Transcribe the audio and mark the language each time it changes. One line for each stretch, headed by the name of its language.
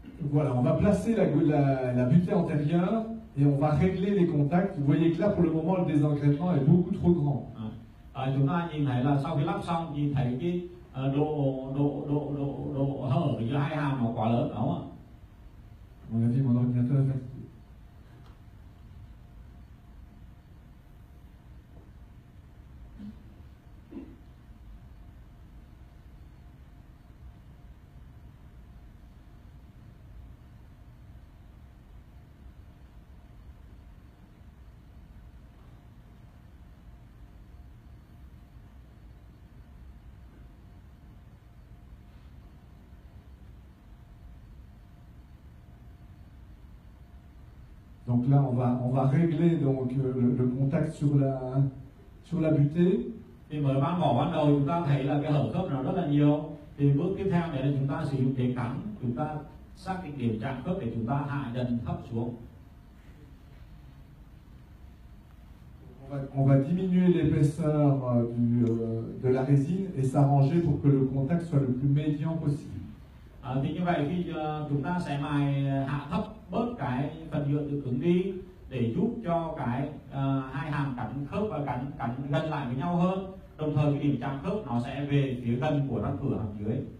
French: Voilà, on va placer la butée antérieure et on va régler les contacts. Vous voyez que là, pour le moment, le désengrainement est beaucoup trop grand.
Vietnamese: Chúng ta nhìn thấy là sau khi lắp xong nhìn thấy cái độ hở giữa hai hàm nó quá lớn, đúng không ạ?
French: À mon avis, mon ordinateur est fatigué. Donc là, on va régler donc le contact sur la butée.
Vietnamese: Thì mới ban đầu chúng ta thấy là cái hở khớp nó rất là nhiều. Thì bước tiếp theo đấy là chúng ta sử dụng cái cắn, chúng ta xác định điểm chạm khớp để chúng ta hạ dần thấp xuống.
French: On va diminuer l'épaisseur de la résine et s'arranger pour que le contact soit le plus médian possible.
Vietnamese: Thì như vậy khi chúng ta sẽ mài hạ thấp bớt cái phần nhựa được cứng đi để giúp cho cái hai hàm cắn khớp và cắn gần lại với nhau hơn, đồng thời cái điểm chạm khớp nó sẽ về phía gần của răng cửa hàm dưới.